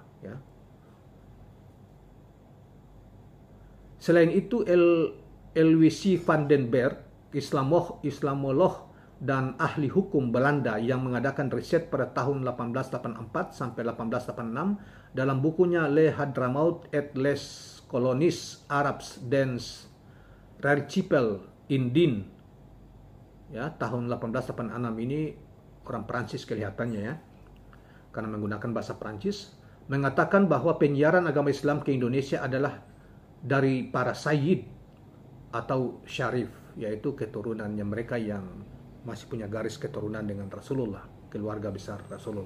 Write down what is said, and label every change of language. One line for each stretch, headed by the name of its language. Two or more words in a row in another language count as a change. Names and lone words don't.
Indonesian: Ya. Selain itu L.W.C. van den Berg, Islamolog dan ahli hukum Belanda yang mengadakan riset pada tahun 1884 sampai 1886 dalam bukunya Le Hadramaut et les colonies Arabes dans l'archipel Indien, ya, tahun 1886 ini orang Prancis kelihatannya ya, karena menggunakan bahasa Prancis, mengatakan bahwa penyiaran agama Islam ke Indonesia adalah dari para sayyid atau syarif, yaitu keturunannya mereka yang masih punya garis keturunan dengan Rasulullah, keluarga besar Rasulullah.